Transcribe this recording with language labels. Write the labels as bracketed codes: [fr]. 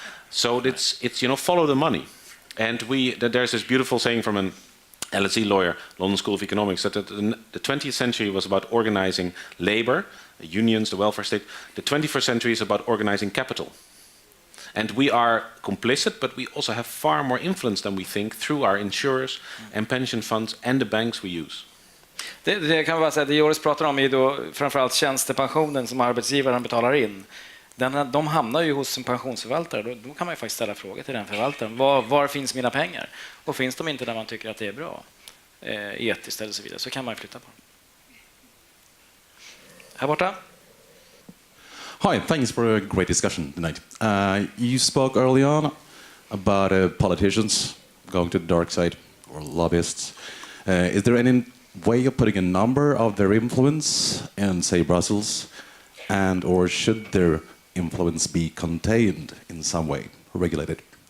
[en] So it's follow the money. And there's this beautiful saying from an LSE lawyer, London School of Economics, that the 20th century was about organizing labor, unions, the welfare state. The 21st century is about organizing capital. And we are complicit, but we also have far more influence than we think through our insurers and pension funds and the banks we use. [sv] Det kan man bara säga, det Joris pratar om är då framförallt tjänstepensionen som arbetsgivaren betalar in. De hamnar ju hos en pensionsförvaltare. Då kan man ju faktiskt ställa frågor till den förvaltaren. Var finns mina pengar? Och finns de inte där man tycker att det är bra, etiskt eller så vidare, så kan man ju flytta på dem. Här borta. [en] Hi, thanks for a great discussion tonight. You spoke early on about politicians going to the dark side or lobbyists. Is there any way of putting a number of their influence in, say, Brussels, and or should their influence be contained in some way, regulated?